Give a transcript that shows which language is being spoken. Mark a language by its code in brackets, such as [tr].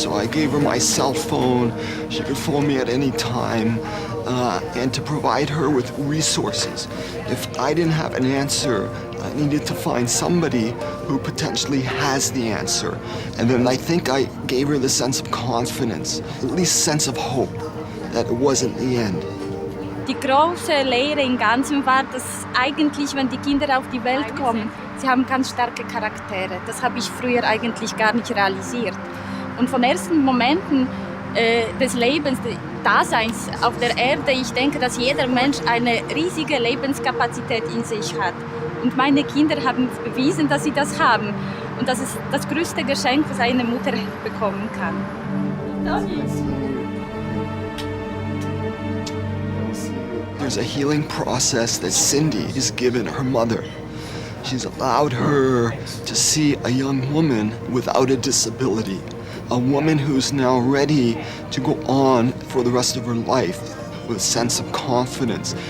[en] So I gave her my cell phone. She could phone me at any time, and to provide her with resources. If I didn't have an answer, I needed to find somebody who potentially has the answer. And then I think I gave her the sense of confidence, at least sense of hope, that it wasn't the end. [de] Die große Lehre im Ganzen war, dass eigentlich, wenn die Kinder auf die Welt kommen, sie haben ganz starke Charaktere. Das habe ich früher eigentlich gar nicht realisiert. Und von ersten Momenten des Lebens, des Daseins auf der Erde, ich denke, dass jeder Mensch eine riesige Lebenskapazität in sich hat. Und meine Kinder haben bewiesen, dass sie das haben. Und das ist das größte Geschenk, was eine Mutter bekommen kann. [en] Tony. There's a healing process that Cindy has given her mother. She's allowed her to see a young woman without a disability, a woman who's now ready to go on for the rest of her life with a sense of confidence.